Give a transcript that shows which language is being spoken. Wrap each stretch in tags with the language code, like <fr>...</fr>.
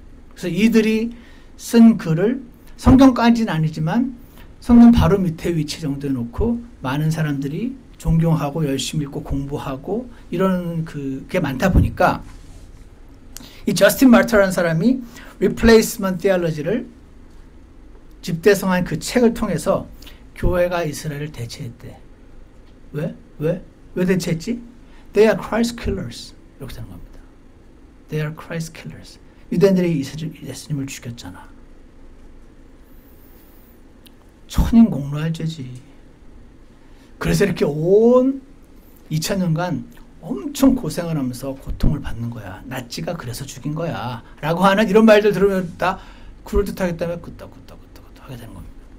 <ko>그래서 이들이 쓴 글을 성경까지는 아니지만 성경 바로 밑에 위치 정도에 놓고 많은 사람들이 존경하고 열심히 읽고 공부하고 이런 그게 많다 보니까 이 저스틴 마르터라는 사람이 Replacement Theology를 집대성한 그 책을 통해서 교회가 이스라엘을 대체했대. 왜 대체했지?</ko> <en>They are Christ killers.</en> <ko>이렇게 되는 겁니다.</ko> <en>They are Christ killers.</en> <ko>유대인들이 예수님을 죽였잖아. 천인공로할 죄지. 그래서 이렇게 온 2000년간 엄청 고생을 하면서 고통을 받는 거야. 나치가 그래서 죽인 거야. 라고 하는 이런 말들 들으면 다 그럴듯하기 때문에 끄떡끄떡 하게 되는 겁니다.</ko>